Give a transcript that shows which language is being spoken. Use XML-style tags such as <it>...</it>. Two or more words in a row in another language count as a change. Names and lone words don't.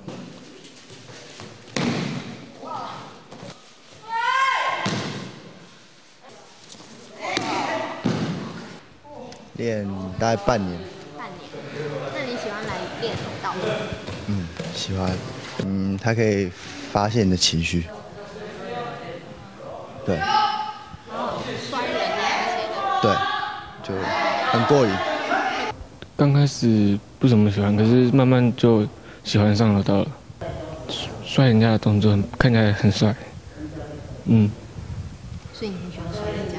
<zh>練大概半年。半年，那你喜歡來練柔道嗎？喜歡。它可以發洩你的情緒。對。摔人啊那些的。對，就很過癮。刚开始不怎么喜欢，可是慢慢就喜欢上柔道了。摔人家的动作看起来很帅，所以你很喜欢摔人家？</zh>